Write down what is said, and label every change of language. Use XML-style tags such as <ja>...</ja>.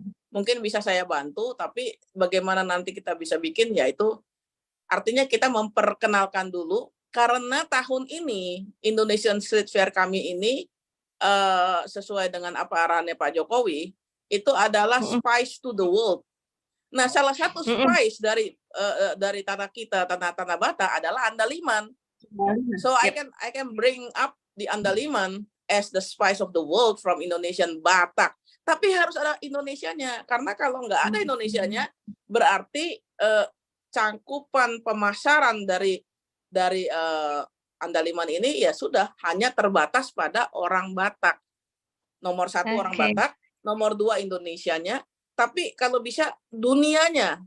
<id>Mungkin bisa saya bantu, tapi bagaimana nanti kita bisa bikin, yaitu artinya kita memperkenalkan dulu, karena tahun ini Indonesian Street Fair kami ini sesuai dengan apa arahannya Pak Jokowi, itu adalah</id> <en>spice to the world.</en> <id>Nah, salah satu spice dari tanah kita, tanah Batak adalah andaliman.</id> <en>So I can bring up the andaliman as the spice of the world from Indonesian Batak.</en> <id>Tapi harus ada Indonesianya, karena kalau nggak ada Indonesianya, berarti cangkupan pemasaran dari Andaliman ini ya sudah hanya terbatas pada orang Batak. Nomor 1 orang Oke. Batak, nomor 2 Indonesianya, tapi kalau bisa dunianya.</id>